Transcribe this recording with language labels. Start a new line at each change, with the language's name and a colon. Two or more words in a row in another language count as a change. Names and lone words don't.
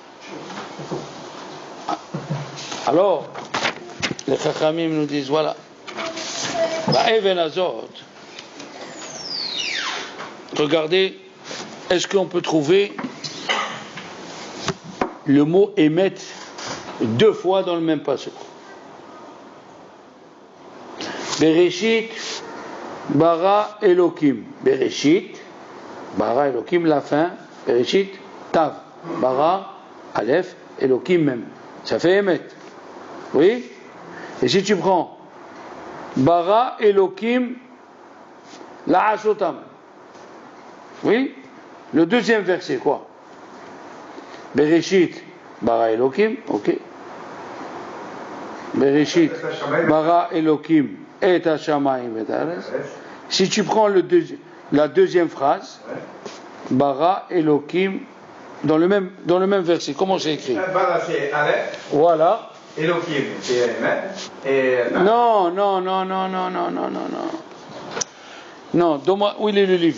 French: Alors, les Chachamim nous disent, voilà, regardez, est-ce qu'on peut trouver le mot émet 2 fois dans le même passage?
Hebrew: בראשית, ברא אלוקים. בראשית, ברא אלוקים,
French: la fin.
Hebrew: בראשית, תו. ברא, אלף, אלוקים
French: même. Ça fait émet. Oui? Et si tu prends
Hebrew: ברא אלוקים, לעשות.
French: Oui? Le deuxième verset, quoi?
Hebrew: בראשית, ברא אלוקים, ok. בראשית, ברא אלוקים, את השמים ואת הארץ.
French: Si tu prends la deuxième phrase,
Hebrew: ברא אלוקים,
French: dans le même verset, comment c'est écrit? Bara c'est Aleph. Voilà. Elokim c'est Emet. Non. Non, donne-moi, où il est le livre?